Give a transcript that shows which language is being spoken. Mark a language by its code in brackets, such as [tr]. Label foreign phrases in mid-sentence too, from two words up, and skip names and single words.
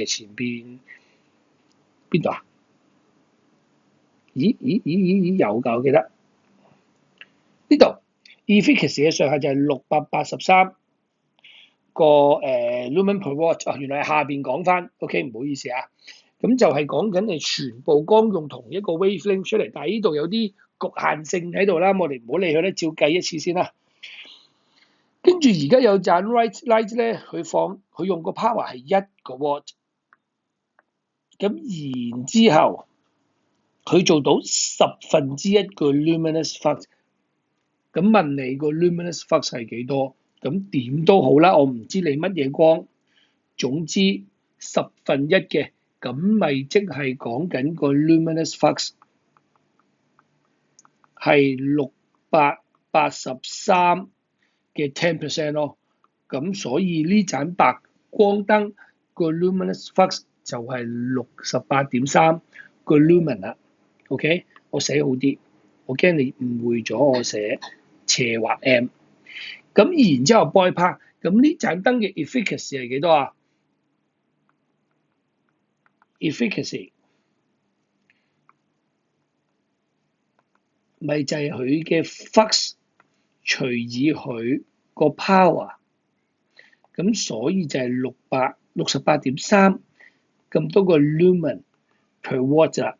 [yue] 前邊邊度啊？咦，有㗎，我記得呢度 efficacy 嘅上限就係683個 [en] lumen per watt。 [yue] 原來係下邊講翻 ，OK， 唔好意思啊。咁就係講緊你全部光用同一個 wavelength 出嚟，但係呢度有啲局限性喺度啦，我哋唔好理佢咧，照計一次先啦。跟住而家有盞 [en] white light [yue] 咧，佢用個 power 係1個 watt， 咁然之後佢做到1/10個 [en] luminous flux， [yue] 咁問你個 [en] luminous flux [yue] 係幾多？咁點都好啦，我唔知你乜嘢光，總之1/10嘅。咁咪即係講緊個 [en] luminous flux [yue] 係683嘅 10% 咯。咁所以呢盞白光燈個 [en] luminous flux [yue] 就係68.3個 lumen 啦。OK， 我寫好啲，我驚你誤會咗我寫斜畫 M。咁然之後 [en] boy part， [yue] 咁呢盞燈嘅 efficacy 係幾多啊？efficacy 咪就係佢嘅 flux 除以佢個 power，咁所以就係668.3咁多個 [en] lumen per watt [yue] 啦。